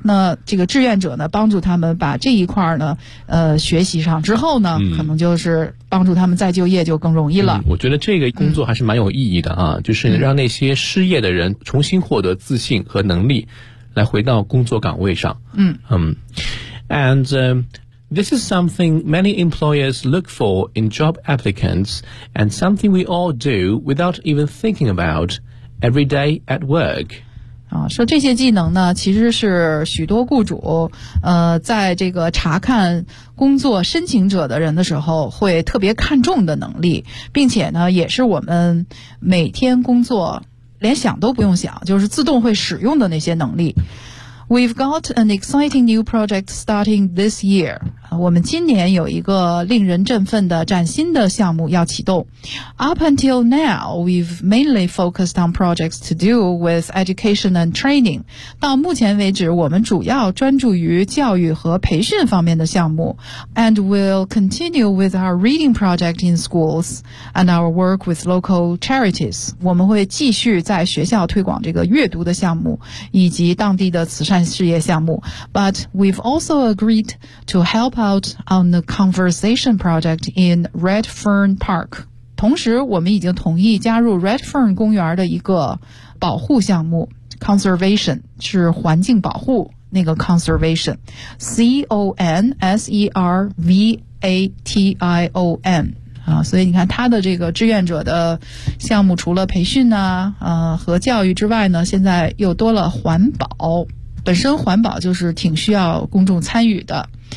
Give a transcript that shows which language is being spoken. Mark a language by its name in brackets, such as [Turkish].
[Chinese] 那这个志愿者呢，帮助他们把这一块呢，学习上之后呢，可能就是帮助他们再就业就更容易了。我觉得这个工作还是蛮有意义的啊，就是让那些失业的人重新获得自信和能力，来回到工作岗位上。 [English] And, This is something many employers look for in job applicants and something we all do without even thinking about every day at work. [Chinese] 说这些技能呢，其实是许多雇主在这个查看工作申请者的人的时候会特别看重的能力，并且呢也是我们每天工作连想都不用想就是自动会使用的那些能力。 [English] We've got an exciting new project starting this year. [Chinese] 我们今年有一个令人振奋的崭新的项目要启动。 [English] Up until now, we've mainly focused on projects to do with education and training. [Chinese] 到目前为止，我们主要专注于教育和培训方面的项目。 [English] And we'll continue with our reading project in schools and our work with local charities. [Chinese] 我们会继续在学校推广这个阅读的项目，以及当地的慈善事业项目。 [English] But we've also agreed to help out on the conversation project in Redfern Park. [Chinese] 同时我们已经同意加入 Redfern 公园的一个保护项目， conservation 是环境保护，那个 conservation CONSERVATION、所以你看他的这个志愿者的项目除了培训啊、和教育之外呢，现在又多了环保，本身环保就是挺需要公众参与的。